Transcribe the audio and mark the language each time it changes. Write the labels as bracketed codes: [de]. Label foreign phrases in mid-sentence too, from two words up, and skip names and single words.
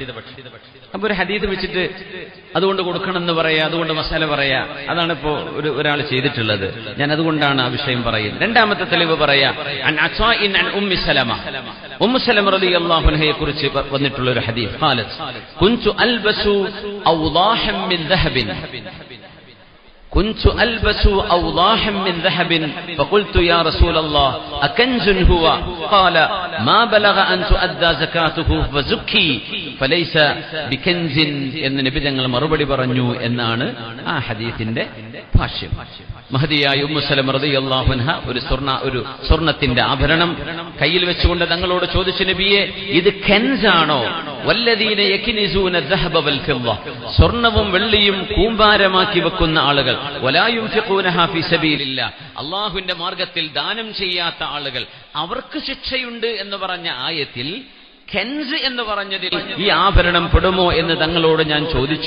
[ml] അപ്പൊ ഒരു ഹദീസ് വെച്ചിട്ട് അതുകൊണ്ട് കൊടുക്കണമെന്ന് പറയാ, അതുകൊണ്ട് മസാല പറയാ, അതാണ് ഇപ്പോ ഒരാൾ ചെയ്തിട്ടുള്ളത്. ഞാൻ അതുകൊണ്ടാണ് ആ വിഷയം പറയുന്നത്. രണ്ടാമത്തെ തെളിവ് പറയാ, [ar] عن عطاء عن أم سلمة, [ml] ഉമ്മു സലമ [ar] رضي الله عنها [ml] കുറിച്ച് വന്നിട്ടുള്ള ഒരു ഹദീസ്. [ar] قالت كنت ألبس أوضاحا من ذهب كنت ألبس أوضاحا من ذهب فقلت يا رسول الله أكنز هو؟ قال ما بلغ أن تؤدى زكاته فزكي فليس بكنز [ml] എന്ന് നബി തങ്ങൾ മറുപടി പറഞ്ഞു എന്നാണ് ആ ഹദീസിന്റെ ഭാഷ്യം. മഹദിയായ ഉമ്മു സലമ [ar] رضي الله عنها [ml] ഒരു സ്വർണത്തിന്റെ ആഭരണം കയ്യിൽ വെച്ചുകൊണ്ട് തങ്ങളോട് ചോദിച്ചു, നബിയെ, ഇത് കെൻസാണോ? [ar] والذين يكنزون الذهب والفضة, [ml] സ്വർണവും വെള്ളിയും കൂമ്പാരമാക്കി വെക്കുന്ന ആളുകൾ, [ar] ولا ينفقونها في سبيل الله, [ml] അല്ലാഹുവിന്റെ മാർഗ്ഗത്തിൽ ദാനം ചെയ്യാത്ത ആളുകൾ, അവർക്ക് ശിക്ഷയുണ്ട് എന്ന് പറഞ്ഞ ആയത്തിൽ കെൻസ് എന്ന് പറഞ്ഞതിൽ ഈ ആഭരണം പെടുമോ എന്ന് തങ്ങളോട് ഞാൻ ചോദിച്ചു.